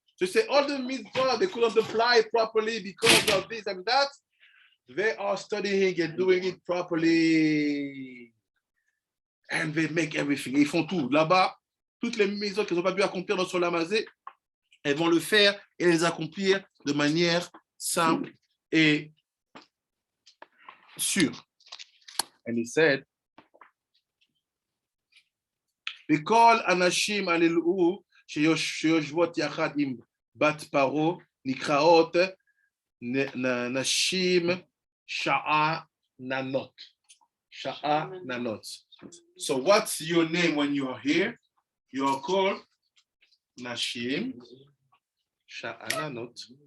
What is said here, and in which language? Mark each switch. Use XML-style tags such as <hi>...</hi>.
<en>So say all the mitzvah they couldn't apply properly because of this and that. They are studying and doing it properly. And they make everything.</en> <fr>Ils font tout. Là-bas, toutes les mitzvahs qu'ils n'ont pas pu accomplir dans Olam Hazeh, elles vont le faire et les accomplir de manière simple et sûre.</fr> <en>And he said,</en> <he>וכל הנשים הללו שיושבות יחד עם בת פרו נקראות נשים שאננות. שאננות.</he> <en>So what's your name when you are here? You are called</en> <he>נשים שאננות.</he>